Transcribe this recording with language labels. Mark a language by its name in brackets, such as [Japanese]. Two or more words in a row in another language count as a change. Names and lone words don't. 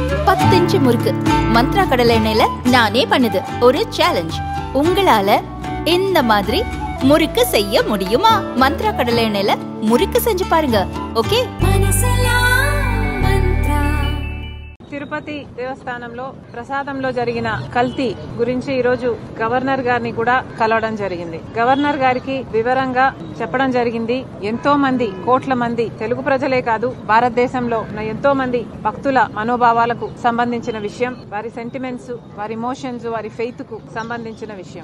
[Tamil] 10 இன்ச்சு முறுக்கு மந்த்ரா கடலை எண்ணெயில நானே பண்ணுது ஒரு சேலஞ்ச். உங்களால இந்த மாதிரி முறுக்கு செய்ய முடியுமா? மந்த்ரா கடலை எண்ணெயில முறுக்கு செஞ்சு பாருங்க. ஓகே. [Telugu] తిరుపతి దేవస్థానంలో ప్రసాదంలో జరిగిన కల్తీ గురించి ఈ రోజు గవర్నర్ గారిని కూడా కలవడం జరిగింది. గవర్నర్ గారికి వివరంగా చెప్పడం జరిగింది. ఎంతో మంది కోట్ల మంది తెలుగు ప్రజలే కాదు భారతదేశంలో ఎంతో మంది భక్తుల మనోభావాలకు సంబంధించిన విషయం, వారి సెంటిమెంట్స్, వారి ఇమోషన్స్, వారి ఫెయిత్ కు సంబంధించిన విషయం.